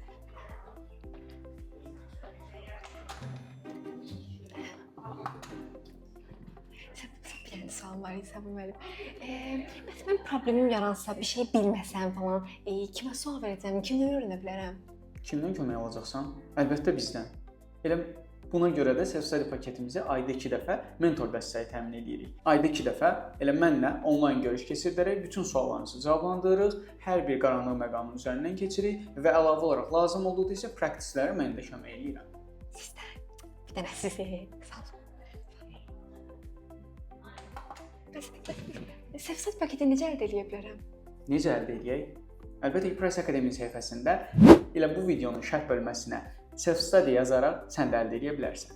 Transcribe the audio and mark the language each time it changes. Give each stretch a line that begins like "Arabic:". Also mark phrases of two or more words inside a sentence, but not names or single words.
Azerbaijani: Bir sual var idi Səbuhi müəllim. Məsələn, problemim yaransa, bir şey bilməsəm falan, kimə sual verəcəm, kimdən öyrənə bilərəm? Kimdən kömək alacaqsan? Əlbəttə bizdən. Elə buna görə də self-study paketimizi ayda 2 dəfə mentor dəstəyi təmin edirik. Ayda 2 dəfə elə mənlə onlayn görüş keçirdərək bütün suallarınızı cavablandırırıq, hər bir qaranlıq məqamın üzərindən keçirik və əlavə olaraq lazım olduqda isə praktiklərə mən də kömək edirəm. Sizdən bir dənə sizə sağ olun. Self-study paketini necə əldə edə bilərəm? Necə əldə edək? Əlbəttə ki, Price Academy səhifəsində elə bu videonun şərh bölməsinə self-study yazaraq sən də əldə edə bilərsən.